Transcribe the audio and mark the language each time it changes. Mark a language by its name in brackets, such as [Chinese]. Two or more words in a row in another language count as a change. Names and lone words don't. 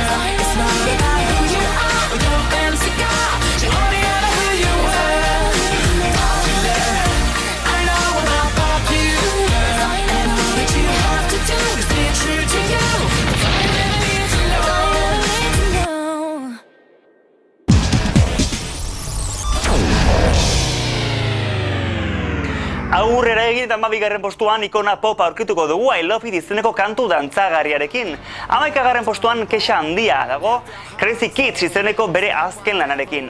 [English] It's not about who you are or your fancy car, you're only ever who you were. Popular, I know about popular. And all that you have to do is be true to you. That's all you ever need to know. All you ever need to know. [Basque] Aurrera egin eta 12. postuan ikona pop aurkituko dugu I Love It izeneko kantu dantzagarriarekin. 11. postuan kexa handia dago Crazy Kids izeneko bere azken lanarekin.